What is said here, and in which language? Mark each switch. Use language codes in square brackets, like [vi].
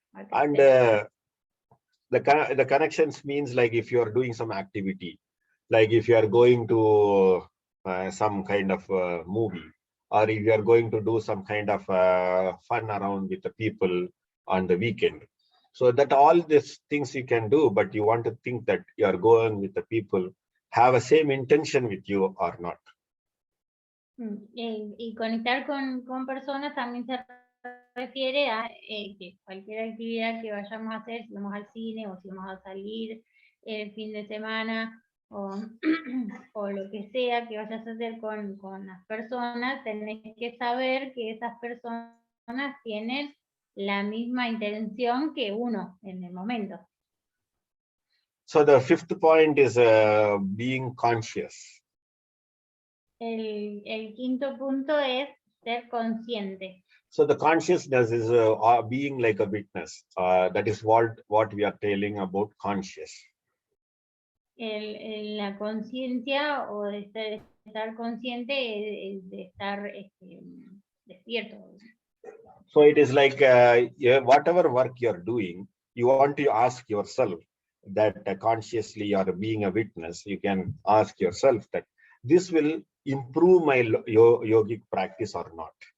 [en] And the connections means like if you are doing some activity, like if you are going to some kind of movie, or if you are going to do some kind of fun around with the people on the weekend. So that all these things you can do, but you want to think that you are going with the people, have a same intention with you or not. [es] Y conectar con personas también se refiere a que cualquier actividad que vayamos a hacer, si vamos al cine o si vamos a salir el fin de semana o, o lo que sea que vayas a hacer con las personas, tenés que saber que esas personas tienen la misma intención que uno en el momento. [en] So the fifth point is being conscious. [es] El quinto punto es ser consciente. [en] So the consciousness is being like a witness. That is what we are telling about conscious. [es] La conciencia o de estar consciente es de estar despierto. [en] So it is like whatever work you're doing, you want to ask yourself that consciously you are being a witness. You can ask yourself that this will improve my yogic practice or not.